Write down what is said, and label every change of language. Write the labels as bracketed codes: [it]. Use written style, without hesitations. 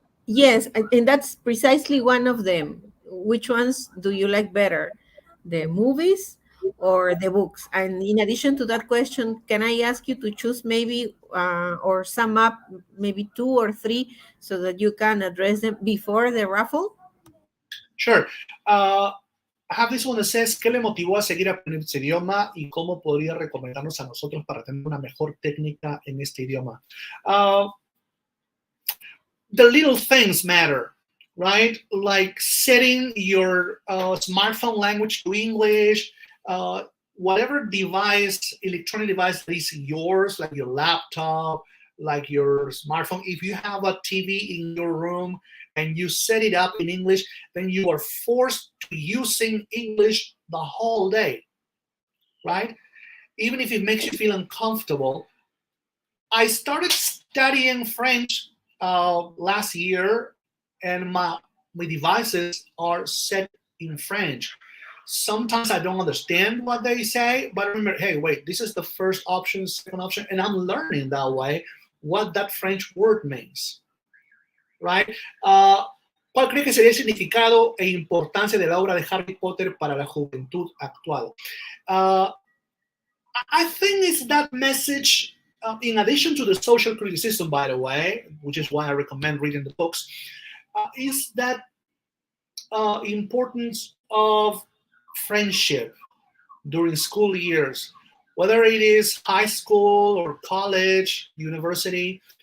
[en] Yes, and that's precisely one of them. Which ones do you like better, the movies or the books? And in addition to that question, can I ask you to choose maybe or sum up maybe two or three so that you can address them before the raffle? Sure. I have this one that says, [es] ¿qué le motivó a seguir aprendiendo este idioma y cómo podría recomendarnos a nosotros para tener una mejor técnica en este idioma? [en] The little things matter, right? Like setting your smartphone language to English, whatever device, electronic device that is yours, like your laptop, like your smartphone. If you have a TV in your room and you set it up in English, then you are forced to using English the whole day, right? Even if it makes you feel uncomfortable. I started studying French last year, and my devices are set in French. Sometimes I don't understand what they say, but I remember, hey, wait, this is the first option, second option, and I'm learning that way what that French word means, right? [es] ¿Cuál cree que sería el significado e importancia de la obra de Harry Potter para la juventud actual? [en] Uh, I think it's that message, in addition to the social criticism, by the way, which is why I recommend reading the books, is that importance of friendship during school years, whether it is high school or college, university.